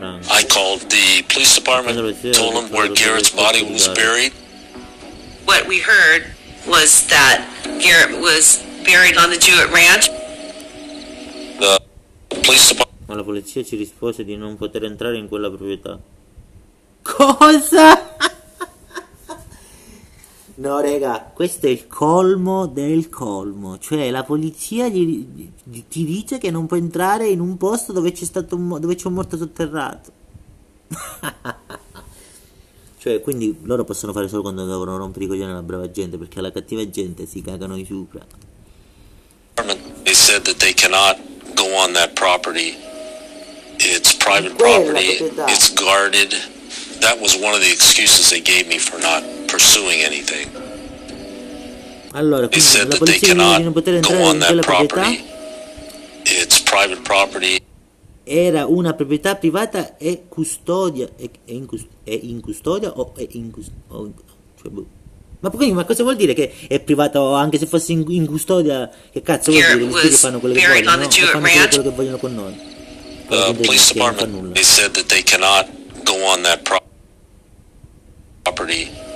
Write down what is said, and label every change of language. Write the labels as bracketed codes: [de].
[en] I called the police department, told them where Garrett's body was buried. What we heard was that Garrett was buried on the Jewett Ranch. The police department. [it] Ma la polizia ci rispose di non poter entrare in quella proprietà. Cosa? No, raga, questo è il colmo del colmo. Cioè, la polizia ti dice che non puoi entrare in un posto dove c'è stato dove c'è un morto sotterrato. Cioè, quindi loro possono fare solo quando devono rompere i coglioni alla brava gente, perché alla cattiva gente si cagano di sopra. [en] They said that they cannot go on that property. It's private property. It's guarded. That was one of the excuses they gave me for not pursuing anything. [it] Allora, [en] they said that they cannot go on that property. It's private property. [it] Era una proprietà privata e custodia è in custodia o è in custodia, cioè, boh. Ma poi, ma cosa vuol dire che è privato anche se fosse in custodia? Che cazzo vuol dire? Che fanno quello che vogliono, no? Fanno quello che vogliono con noi. [en] The police department, they said that they cannot go on that property.